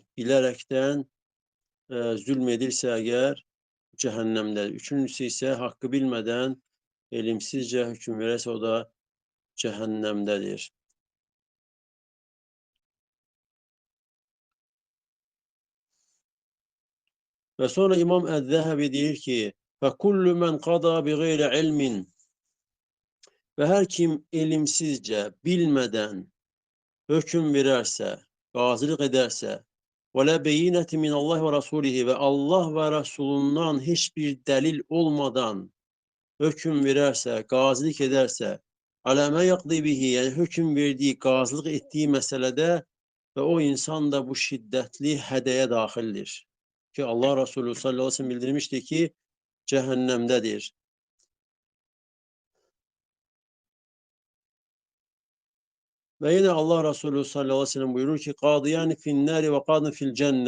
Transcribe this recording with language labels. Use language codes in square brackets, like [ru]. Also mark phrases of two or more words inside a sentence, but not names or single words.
[az] Bilərəkdən zülm edirsə əgər cəhənnəmdədir. Üçüncüsü isə haqqı bilmədən elimsizcə hökm verərsə o da cəhənnəmdədir. Və sonra İmam Əz-Zəhəbi deyir ki, [ar] فَكُلُّ مَنْ قَضَى بِغَيْرِ عِلْمٍ. [az] Və hər kim elimsizcə, bilmədən hökm verərsə, qazılıq edərsə, [ar] وَلَا بَيِّنَةٍ مِنَ اللّٰهِ وَرَسُولِهِ [az] və Allah və Rasulundan heç bir dəlil olmadan hökm verərsə, qazılıq edərsə, [ar] عَلَى مَا يَقْضِي بِهِ, [az] yəni hökm verdiyi, qazılıq etdiyi məsələdə və o insan da bu şiddətli hədəyə daxildir. Ki Allah Resulü [ar] صلى الله عليه وسلم [az] bildirmiştir ki, cəhənnəmdədir. Və yenə Allah Resulü [ar] صلى الله عليه وسلم [az] buyurur ki, [ar] قاضيان في النار و قاض في الجنة.